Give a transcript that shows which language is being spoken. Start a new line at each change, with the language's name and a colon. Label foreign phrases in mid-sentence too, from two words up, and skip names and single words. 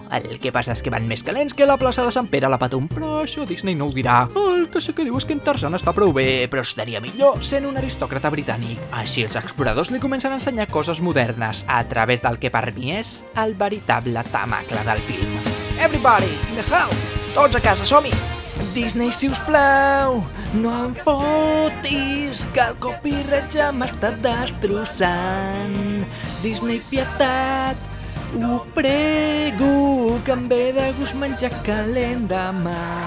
Catalan: El que passa és que van més calents que la plaça de Sant Pere a la Patum, però això Disney no ho dirà. El que sí que diu és que en Tarzan està prou bé, però estaria millor sent un aristòcrata britànic. Així els exploradors li comencen a ensenyar coses modernes a través del que per mi és el veritable tamacle del film.
English: Everybody in the house!
Catalan: Tots a casa, som-hi! Disney, si us plau, no em fotis, que el copyright ja m'està destrossant. Disney, pietat, ho prego, que em ve de gust menjar calent demà.